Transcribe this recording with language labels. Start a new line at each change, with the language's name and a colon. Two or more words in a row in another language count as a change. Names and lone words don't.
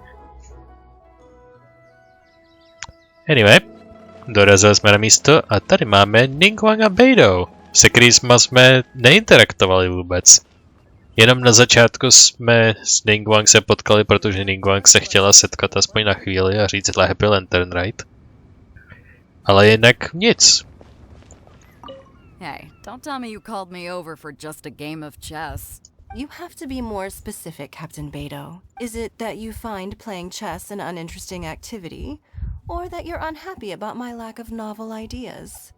Czech: Anyway, dorazili jsme na místo a tady máme Ningguang a Beidou, se kterými jsme neinteraktovali vůbec. Jenom na začátku jsme s Ningguang se potkali, protože Ningguang se chtěla setkat aspoň na chvíli a říct
English: Happy Lantern Rite.
Czech: Ale jinak nic.
English: Hey, don't tell me you called me over for just a game of chess. You have to be more specific, Captain Beidou. Is it that you find playing chess an uninteresting activity? Or that you're unhappy about my lack of novel ideas?